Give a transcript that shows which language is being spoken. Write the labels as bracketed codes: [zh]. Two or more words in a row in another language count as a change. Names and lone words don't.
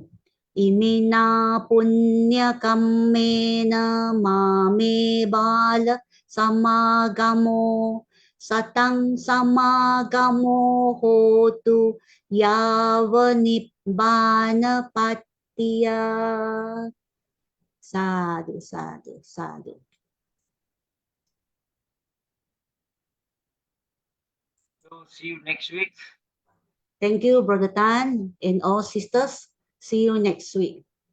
[pi] Imina punya kammena mame bala samagamo satang samagamo hotu yava nibbana patiya. Sadhu, sadhu, sadhu. [en] So see you next week. Thank you, Brother Tan and all sisters. See you next week.